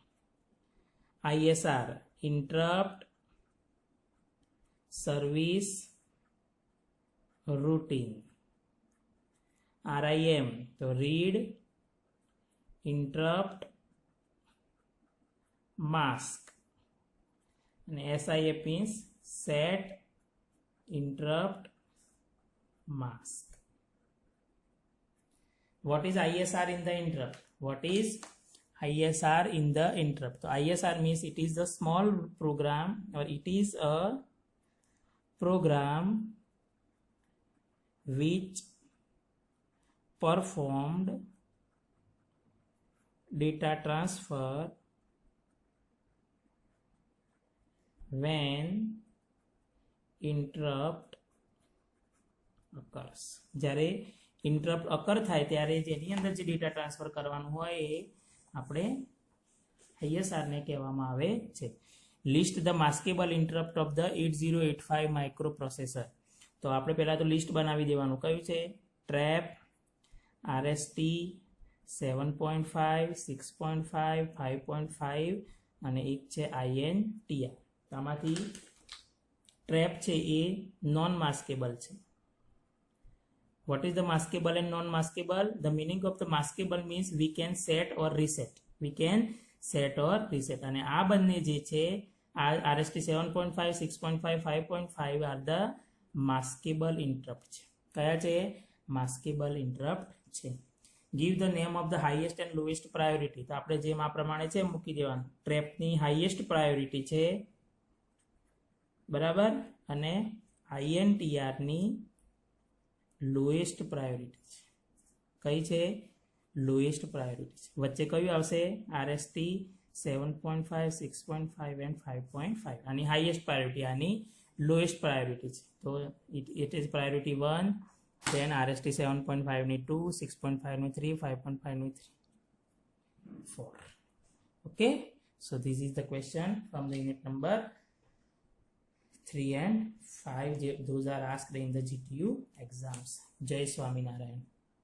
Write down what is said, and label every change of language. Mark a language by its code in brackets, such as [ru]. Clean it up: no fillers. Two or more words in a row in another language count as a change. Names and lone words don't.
[en] ISR interrupt service routine. RIM તો read interrupt mask. અને SIM means set interrupt mask. What is ISR in the interrupt? What is ISR in the interrupt? So ISR means it is a small program, or it is a program which performed data transfer when interrupt occurs. [gu] જ્યારે [en] interrupt occur [gu] થાય ત્યારે જેની અંદર જે [en] data transfer [gu] કરવાનું હોય એ આપણે ISR ને કહેવામાં આવે છે. [en] list the maskable interrupt of the 8085 micro processor. [gu] તો આપણે પહેલા તો લિસ્ટ બનાવી દેવાનું. કયું છે? ટ્રેપ, RST 7.5, 6.5, 5.5 અને એક છે INTR. આમાંથી ટ્રેપ છે એ [en] non maskable [gu] છે. [en] What is the maskable and non-maskable? The meaning of the maskable means we can set or reset. We can set or reset. [gu] અને આ બંને જે છે RST 7.5, 6.5, 5.5 [en] are the maskable interrupt [gu] છે. કયા છે? [en] maskable interrupt છે. Give the name of the highest and lowest priority. [gu] તો આપણે જેમ આ પ્રમાણે છે મૂકી દેવાનું. ટ્રેપની [en] highest priority [gu] છે, બરાબર, અને INTR ની [en] lowest priority [gu] છે. કઈ છે? [en] lowest priority [gu] છે. વચ્ચે કયું આવશે? [en] RST 7.5, 6.5 and 5.5. [gu] આની [en] highest priority, [gu] આની [en] lowest priority [gu] છે. [en] તો it is priority 1, then RST 7.5 ની 2, 6.5 નું 3, 5.5 નું 3, 4. Okay, so this is the question from the unit number 3 and 5. Those are asked in the GTU exams. [gu] જય સ્વામિનારાયણ.